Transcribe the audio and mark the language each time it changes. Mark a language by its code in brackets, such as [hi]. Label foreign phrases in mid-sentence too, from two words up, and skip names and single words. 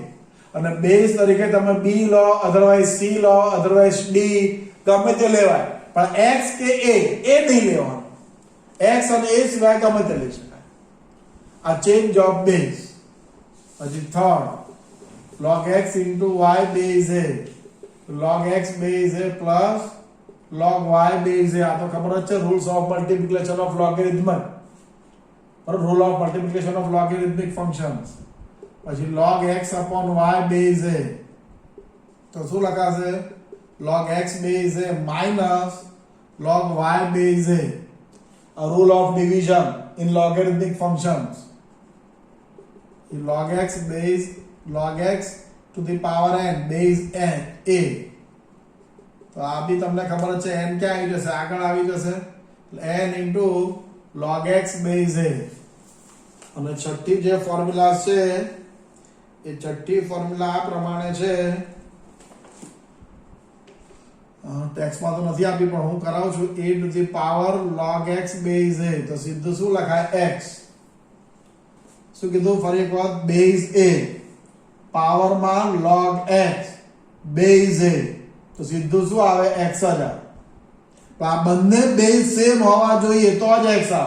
[gu] અને બેઝ તરીકે તમે b લો, અધરવાઇઝ c લો, અધરવાઇઝ d, ગમે તે લેવાય, પણ x કે a નહીં લેવાનું. x અને a સિવાય ગમે તે લઈ શકાય. આ [en] change of base. પછી થર્ડ, log x into y base a. log x base a plus log y base a. [gu] આ તો ખબર જ છે, [en] rules of multiplication of logarithm, rule of multiplication of logarithmic functions. પછી log x upon y base a, [gu] તો શું લખાશે, [en] log x base a minus log y base a. A rule of division in logarithmic functions. log x to the power n base n a, [gu] તો તો આ બી તમને ખબર જ છે n ક્યાં આવી જશે, આગળ આવી જશે [en] n into log x base a. [gu] અને છઠ્ઠી જે ફોર્મ્યુલા છે એ છઠ્ઠી ફોર્મ્યુલા આ પ્રમાણે છે, ટેક્સ્ટમાં તો નથી આપી પણ હું કરાવું છું, [en] a to the power log x base a. [gu] તો સીધું શું લખાય x, શું કીધું ફરી એક વખત, બેઝ a પાવરમાં [en] log x base a, [gu] તો સીધું શું આવે x જ આવે. તો આ બંને [en] base same [gu] હોવા જોઈએ તો જ x આવે.